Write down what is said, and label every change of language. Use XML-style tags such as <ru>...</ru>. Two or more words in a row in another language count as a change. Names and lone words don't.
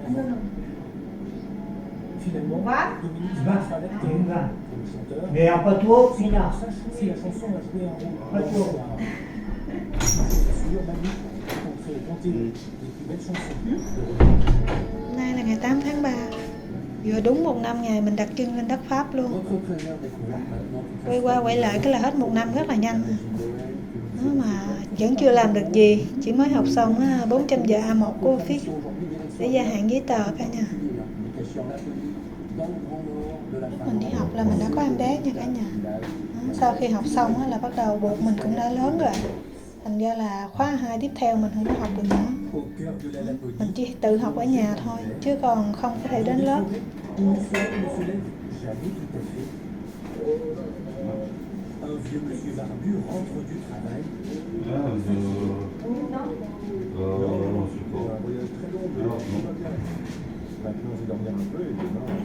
<fr>Finalement, Dominique Duval. sera l'acteur Duval. pour le chanteur. Mais en pas trop, Pilar. Sache si la chanson a joué un rôle Pas trop. sur Manu, on fait compter les plus belles chansons de Renaud.</fr> <vi>Nay là ngày 8 tháng 3, vừa đúng 1 năm ngày mình đặt chân lên đất Pháp luôn. Quay qua quay lại cái là hết 1 năm rất là nhanh. Đó mà vẫn chưa làm được gì, chỉ mới học xong 400 giờ A1 của Office để gia hạn giấy tờ cả nhà. Mình đi học là mình đã có em bé nha cả nhà. Đó, sau khi học xong là bắt đầu bụng mình cũng đã lớn rồi. Thành ra là khóa 2 tiếp theo mình không có học được nữa. Mình chỉ tự học ở nhà thôi, chứ còn không có thể đến lớp.</vi> <fr>Un vieux monsieur barbu rentre du travail. Non, je sais pas. Un voyage très long, mais Non, tout va bien. Maintenant, je vais dormir un peu et demain.</fr>